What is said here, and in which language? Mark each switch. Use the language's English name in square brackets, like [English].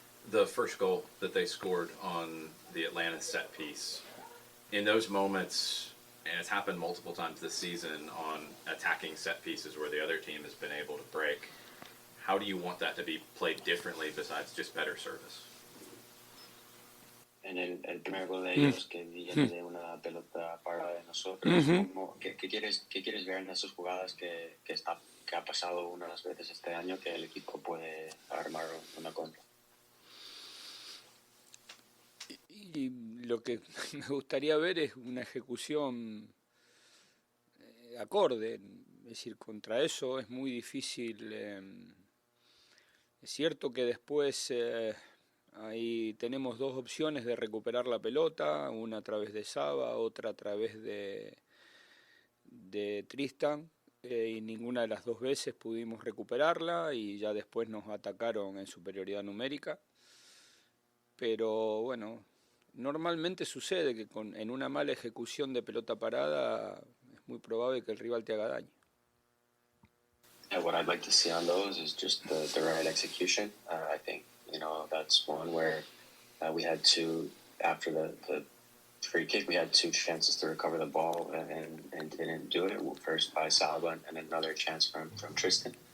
[English] The first goal that they scored on the Atlanta set piece, in those moments, and it's happened multiple times this season on attacking set pieces where the other team has been able to break, how do you want that to be played differently besides just better service? [Spanish] En el primer gol de ellos, que viene de una pelota para de nosotros, ¿qué quieres ver en esas jugadas que ha pasado unas veces este año, que el equipo puede armar una contra? Y lo que me gustaría ver es una ejecución acorde. Es decir, contra eso es muy difícil. Es cierto que después ahí tenemos dos opciones de recuperar la pelota, una a través de Saba, otra a través de Tristan, y ninguna de las dos veces pudimos recuperarla y ya después nos atacaron en superioridad numérica. Pero bueno, normalmente sucede que en una mala ejecución de pelota parada es muy probable que el rival te haga daño. [English] Yeah, what I'd like to see on those is just the right execution. I think, that's one where we had two, after the free kick, we had two chances to recover the ball and didn't do it. First by Salva and another chance from Tristan.